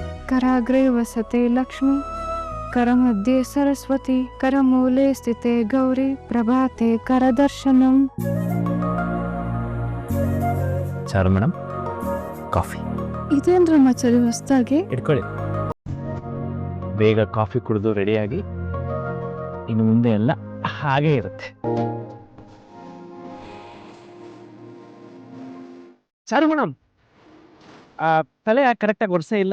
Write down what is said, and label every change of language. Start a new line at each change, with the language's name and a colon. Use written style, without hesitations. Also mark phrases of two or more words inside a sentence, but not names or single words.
Sanskrit: कराग्रे वसते लक्ष्मी करमध्ये सरस्वती करमूले स्थिते गौरी प्रभाते करदर्शनम.
Kannada: ಚಾರು ಮೇಡಮ್, ಕಾಫಿ ಇದೇನ್ರ ಮಚ್ಚರಿ ಹೊಸ್ದಾಗಿ ಇಟ್ಕೊಳ್ಳಿ. ಬೇಗ ಕಾಫಿ ಕುಡಿದು ರೆಡಿಯಾಗಿ, ಇನ್ನು ಮುಂದೆ ಎಲ್ಲ ಹಾಗೇ ಇರುತ್ತೆ. ಚಾರು ಮೇಡಮ್, ತಲೆ ಕರೆಕ್ಟಾಗಿ ಒರೆಸೇ ಇಲ್ಲ.